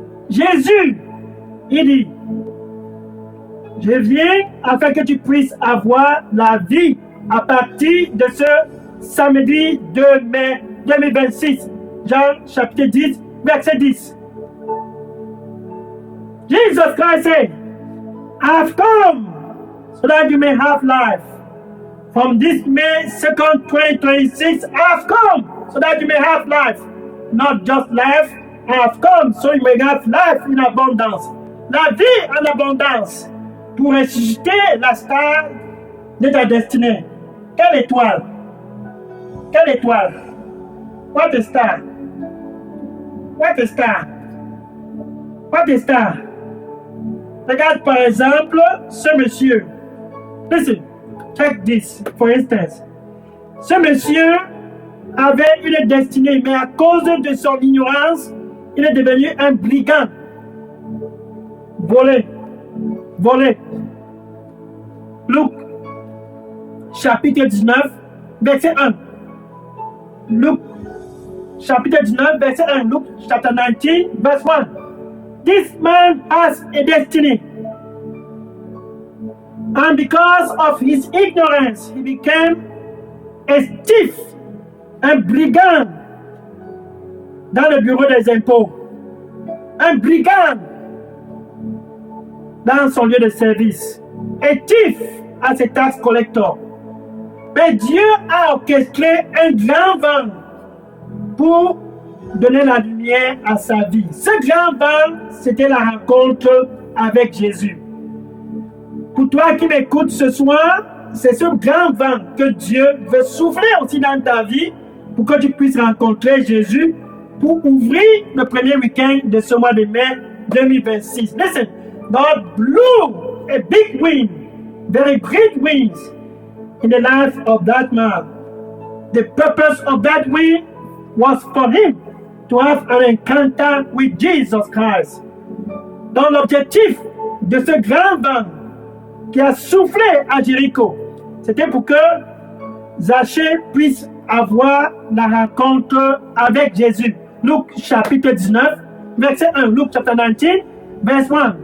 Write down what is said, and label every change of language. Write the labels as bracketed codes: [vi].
[fr] Jésus, il dit, je viens afin que tu puisses avoir la vie à partir de ce samedi 2 mai 2026. Jean chapitre 10, verset 10. [en] Jesus Christ said, I've come so that you may have life. From this May 2nd, 2026, I've come so that you may have life. Not just life, I have come so you may have life in abondance. [fr] La vie en abondance pour ressusciter la star de ta destinée. Quelle étoile? Quelle étoile? [en] What a star? What a star? What a star? [fr] Regarde par exemple ce monsieur. [en] Listen, check this, for instance. [fr] Ce monsieur avait une destinée, mais à cause de son ignorance, il est devenu un brigand. Volé. Luc, chapitre 19, verset 1. Luc, chapitre 19, verset 1. [en] Luke, chapter 19, verse 1. This man has a destiny. And because of his ignorance, he became a thief, [fr] un brigand dans le bureau des impôts. Un brigand dans son lieu de service. Un thief à ses taxes collecteurs. Mais Dieu a orchestré un grand vent pour donner la lumière à sa vie. Ce grand vent, c'était la rencontre avec Jésus. Pour toi qui m'écoutes ce soir, c'est ce grand vent que Dieu veut souffler aussi dans ta vie pour que tu puisses rencontrer Jésus pour ouvrir le premier week-end de ce mois de mai 2026. [en] Listen, God blew a big wind, very great winds in the life of that man. The purpose of that wind was for him to have an encounter with Jesus Christ. [fr] Donc l'objectif de ce grand vent qui a soufflé à Jéricho, c'était pour que Zachée puisse avoir la rencontre avec Jésus. Luc chapitre 19, verset 1. [en] Luc chapter 19, verse 1.